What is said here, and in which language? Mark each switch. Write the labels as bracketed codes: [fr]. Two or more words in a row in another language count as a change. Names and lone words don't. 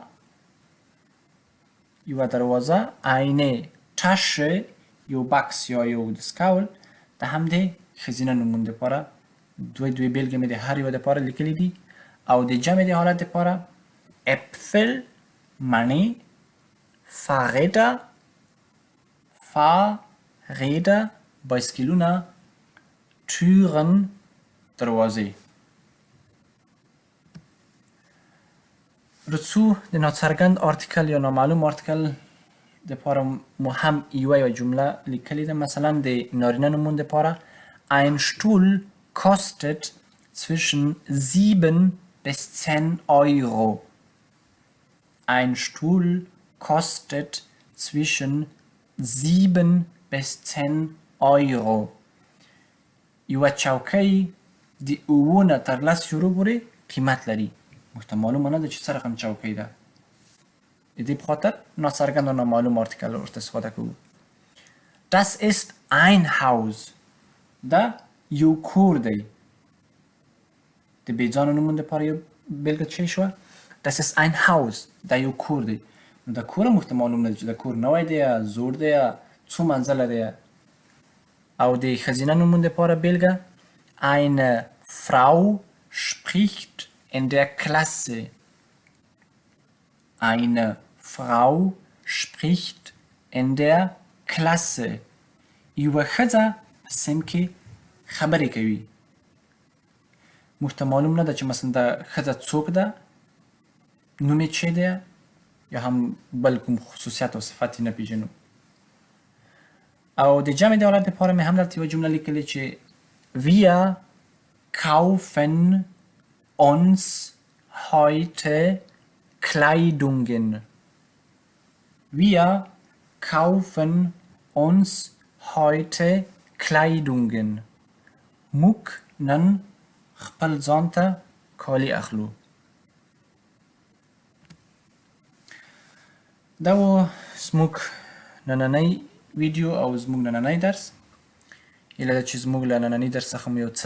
[ps] یوه دروازه [de] eine Tasche [ps] یو بکس یا یو دستکول د همدې ښځینه نومون دپاره دوی بیلګې مې د هر یوه دپاره لیکلي دي او د جمع د حالت دپاره Äpfel مڼې Fahrräder بایسکلونه Türen دروازې رڅو د ناڅرګند آرتیکل یا نامعلوم آرتیکل دپاره مو هم یوه جمله لیکلې ده مثلا د نارینه نومون دپاره [de] ein Stuhl kostet zwischen 7 bis 10 Euro. Ein Stuhl kostet zwischen 7 bis 10 Euro. [ps] یوه چوکۍ د 7 نه تر 10 یورو پورې قیمت لري موږ ته معلومه نه ده چې څه رقم چوکۍ ده د دې په خاطر ناڅرګند او نامعلوم آرتیکل ورته استفاده کوو [de] Das ist ein Haus [ps] دا یو کور دی د بېځانه نومون دپاره یو بېلګه څه شوه [de] Das ist ein Haus [ps] دا یو کور دی نو د کوره موږ ته معلوم نه ده چې د کور نوی دی یا زوړ دی یا څو منزله دی او د ښځینه نومون دپاره بېلګه [de] Eine Frau spricht in der Klasse Eine Frau spricht in der Klasse [ps] یوه ښځه په صنف کې خبرې کوي موږ ته معلوم نه ده چې مثلا دا ښځه څوک ده نوم یې څه دی یا هم بل کوم خصوصیت او صفت یې نه پېژنو او د جمع د حالت دپاره مې هم دلته یوه جمله لیکلې چې [de] Wir kaufen uns heute Kleidungen. Wir kaufen uns heute Kleidungen. [ps] موږ نن خپل ځان ته کالي اخلو دا و زموږ نننی ویډیو او زموږ نننی درس هیله ده چې زموږ له ننني درس څخه مو یو څه